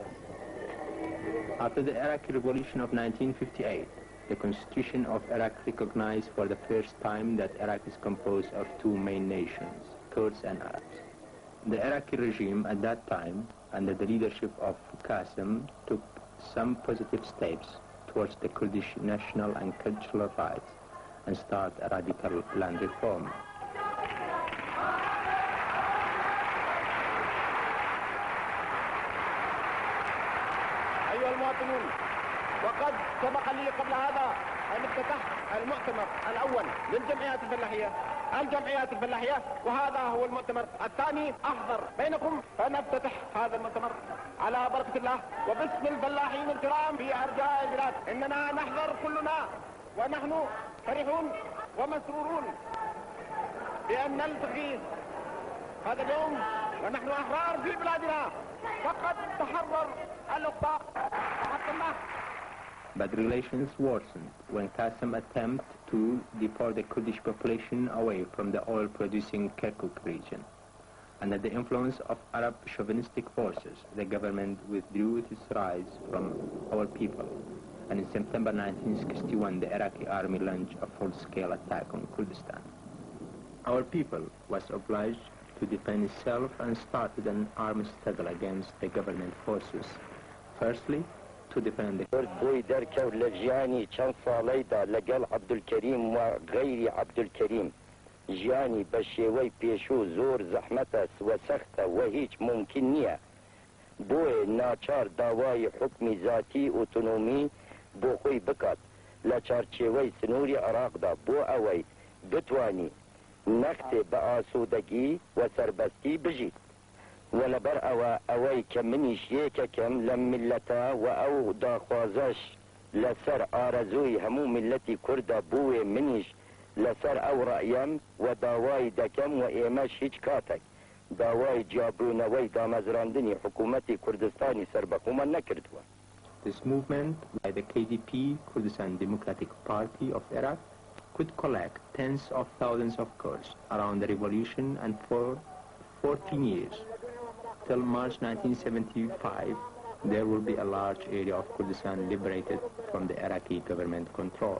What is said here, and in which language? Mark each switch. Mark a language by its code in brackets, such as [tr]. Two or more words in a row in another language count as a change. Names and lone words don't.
[en] After the Iraqi Revolution of 1958, the Constitution of Iraq recognized for the first time that Iraq is composed of two main nations, Kurds and Arabs. The Iraqi regime at that time, under the leadership of Qasim, took some positive steps towards the Kurdish national and cultural rights and started a radical land reform. [ar] أيها المواطنون، وقد سبق لي قبل هذا أن افتتحت المؤتمر الأول للجمعيات الفلاحية، وهذا هو المؤتمر الثاني أحضر بينكم، فنفتتح هذا المؤتمر على بركة الله وباسم الفلاحين الكرام في أرجاء البلاد. إننا نحضر كلنا ونحن فرحون ومسرورون بأن نلتقي هذا اليوم ونحن أحرار في بلادنا، فقد تحرر الأقطار حق الله. [en] But relations worsened when Qasim attempted to deport the Kurdish population away from the oil-producing Kirkuk region. Under the influence of Arab chauvinistic forces, the government withdrew its rights from our people, and in September 1961, the Iraqi army launched a full-scale attack on Kurdistan. Our people was obliged to defend itself and started an armed struggle against the government forces. Firstly, to defend the [ckb] بوی درکو لجیانی چند سالی دا لگل عبدالکریم و غیر عبدالکریم جیانی بشیوی پیشو زور زحمت و سخت و هیچ ممکن نیه بوی ناچار داوای حکم ذاتی اوتونومی بو خوی بکات لچارچیوی سنوری عراق دا بو اوی بتوانی نخت با آسودگی و سربستی بجید ولبر اوی کمنیش یککم لملتا و او داخوازش لسر آرزوی همو ملتی کرد بوی منیش لسر او رأیم و داوای دکم و ایمش هیچ کاتک داوای جابرونوی دامزراندنی حکومتی کردستانی سربخوما نکردوا. [en] This movement by the KDP, Kurdistan Democratic Party of Iraq, could collect tens of thousands of Kurds around the revolution, and for 14 years, till March 1975, there will be a large area of Kurdistan liberated from the Iraqi government control.